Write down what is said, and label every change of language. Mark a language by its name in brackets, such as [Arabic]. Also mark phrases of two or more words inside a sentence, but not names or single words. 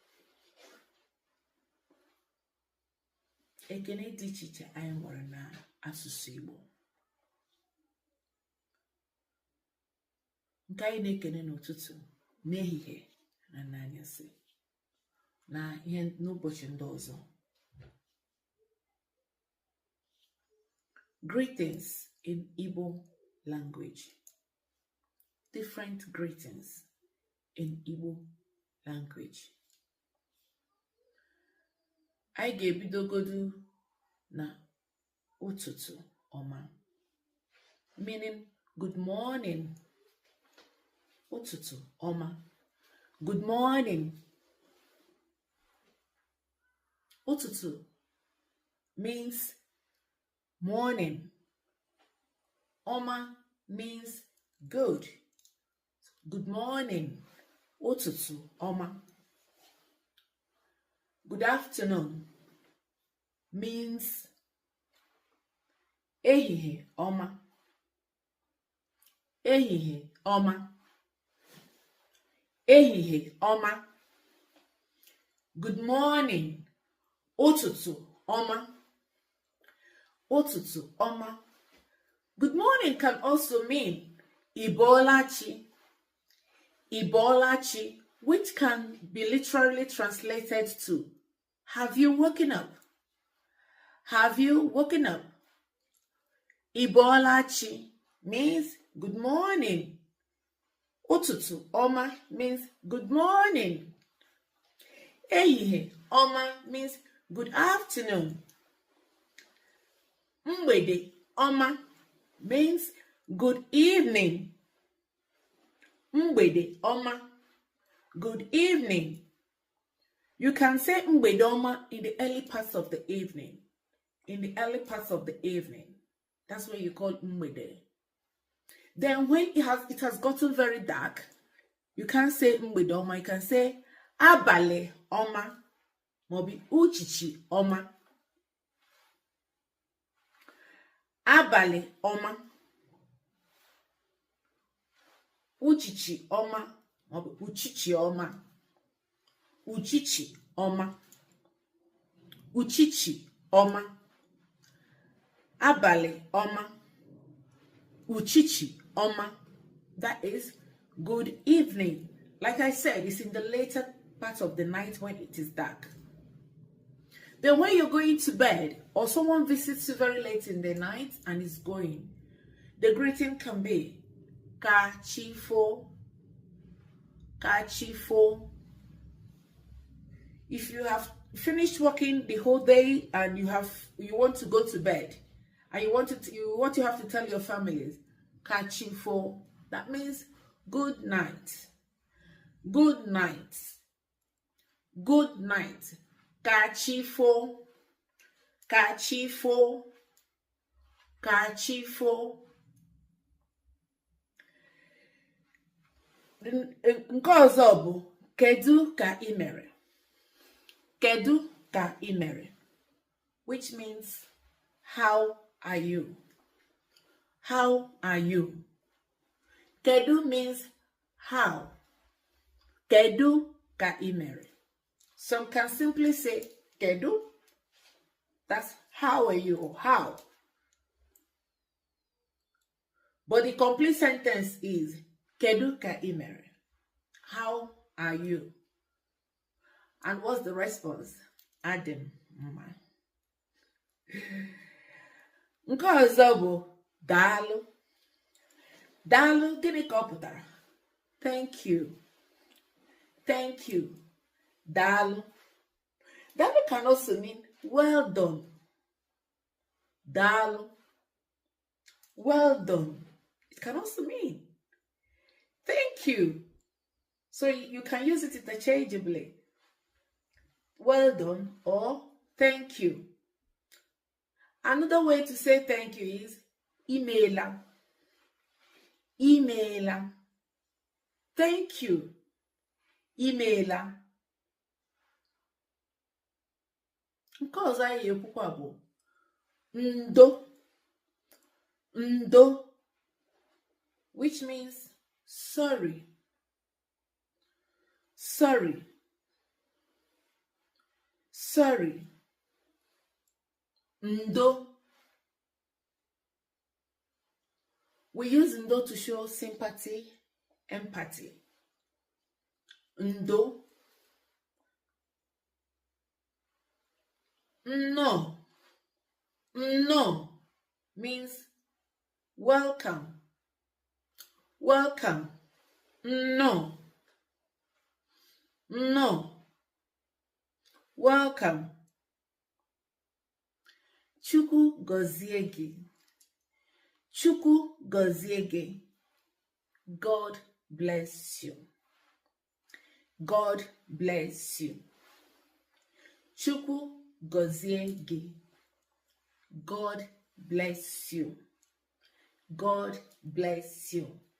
[Igbo] Ekele dị iche iche anyị nwere n'asụsụ Igbo. Nke anyị na-ekele n'ụtụtụ, n'ehihie na n'anyasị na ihe n'ụbọchị ndị ọzọ. [English] Greetings in Igbo language. Different greetings in Igbo language. [Igbo] Anyị ga-ebidogodu na ụtụtụ ọma, [English] meaning good morning. [Igbo] Ụtụtụ ọma, [English] good morning. Ụtụtụ means morning. Ọma means good. Good morning. [Igbo] Ụtụtụ ọma. [English] Good afternoon means [Igbo] ehihie ọma. Ehihie ọma. Ehihie ọma. [English] Good morning. [Igbo] Ụtụtụ ọma. Ụtụtụ ọma. [English] Good morning can also mean Ibolachi. Ibolachi, which can be literally translated to have you woken up? Have you woken up? Ibolachi means good morning. [Igbo] Ụtụtụ ọma [English] means good morning. [Igbo] Ehihie ọma [English] means good afternoon. [Igbo] Mgbede ọma [English] means good evening. [Igbo] Mgbede ọma, [English] good evening. You can say [Igbo] mgbede ọma [English] in the early parts of the evening. In the early parts of the evening. That's what you call mgbede. Then when it has gotten very dark, you can't say [Igbo] mgbede ọma. [English] You can say [Igbo] abalị ọma, maọbụ uchichi ọma. Abalị ọma, uchichi ọma, maọbụ uchichi ọma. Uchichi ọma, uchichi ọma. Abalị ọma, uchichi ọma. [English] That is good evening. Like I said, it's in the later part of the night when it is dark. Then when you're going to bed or someone visits you very late in the night and is going, the greeting can be Kachifo. [Igbo] Kachifo. [English] If you have finished working the whole day and you want to go to bed and what you have to tell your families, Kachifo. That means good night. Good night. Good night. [Igbo] Kachifo. Kachifo. Kachifo. Nke ọzọ bụ kedu ka ị mere. Kedu ka ị mere, [English] which means how are you? How are you? Kedu means how. [Igbo] Kedu ka ị mere. [English] Some can simply say kedu. That's how are you or how. But the complete sentence is [Igbo] kedu ka ị mere. [English] How are you? And what's the response? [Igbo] Adịm mma. Nke ọzọ bụ daalụ. Daalụ, gịnị ka ọ pụtara? [English] Thank you. Thank you. [Igbo] Daalụ. [English] Daalụ can also mean well done. Daalụ. Well done. It can also mean thank you. So you can use it interchangeably. Well done or thank you. Another way to say thank you is emaila. Emaila. Thank you. [Igbo] Emaila. Nke ọzọ anyị ekwukwa bụ ndo. Ndo, [English] which means sorry, sorry, sorry. [Igbo] Ndo. [English] We use ndo to show sympathy, empathy. [Igbo] Ndo. No. [English] No means welcome. Welcome. No. No. Welcome. [Igbo] Chukwu gọzie gị. Chukwu gọzie gị. [English] God bless you. God bless you. [Igbo] Chukwu gọzie gị. [English] God bless you. God bless you.